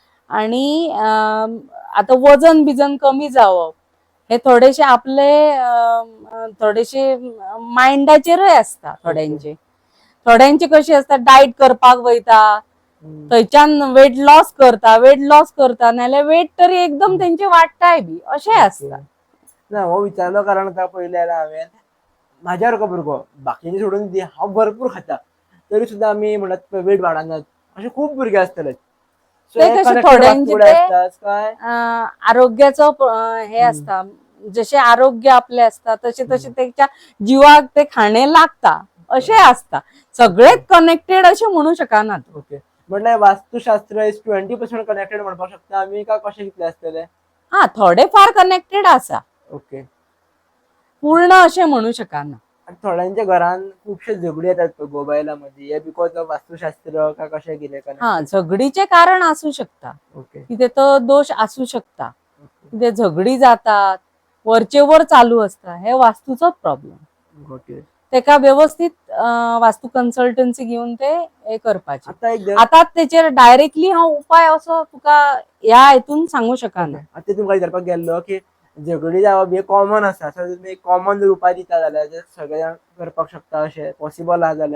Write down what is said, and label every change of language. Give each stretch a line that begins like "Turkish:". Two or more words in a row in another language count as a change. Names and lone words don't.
Konkani: आणि आता वजन बिजन कमी जावप हे थोडेशे आपले थोडेशे माइंडाचेरूय असता थोड्यांचे कशी असता डाएट करपाक वयता थंयच्यान
English: weight loss
Konkani: करता नाल्यार वेट तरी एकदम तेंचे वाडटाय बी अशें असता. ना हो विचारलो कारण का पहिले हांवें म्हाज्यासारको भुरगो बाकीचे सोडून दी हांव भरपूर खाता तरी सुद्धा आमी म्हणत वेट वाडनात असे खूप भुरगे असतले.
English: So
Konkani: ते हे कशे
English: connected
Konkani: थोड्यांचे वास्तूकडे ते असतात काय आरोग्याचं हे असता जसे आरोग्य आपले असता तसे तसे त्याच्या जीवाक ते खाणे लागता असे असता सगळेच कनेक्टेड असे म्हणू शकना. ओके म्हटल्यार वास्तुशास्त्र
English: is 20% connected
Konkani: म्हणपाक शकता आमी का कशें कितले असतले. हा थोडे फार कनेक्टेड असा ओके पूर्ण असे म्हणू शकना. थोड्यांच्या घरान खुबशे झगडी येतात मोबायलामध्ये हे
English: because of
Konkani: वास्तुशास्त्र का कशें कितें हा झगडीचे कारण असू शकता ओके किती तो दोष असू शकता किती झगडी जातात वरचे वर चालू असता हे वास्तूचोच प्रॉब्लेम. ओके तेका व्यवस्थित वास्तू कन्सल्टन्सी घेऊन ते हे करपाचे. आता एक आता त्याचेर डायरेक्टली हा उपाय असो तुका ह्या हेतून सांगू शकना. आता तुमकां विचारपाक गेल्लो की झगडी जावप हे कॉमन आसा सो तुमी कॉमन जर उपाय दिता जाल्यार जे सगळे जाण करपाक शकता अशें पॉसिबल आहा जाल्यार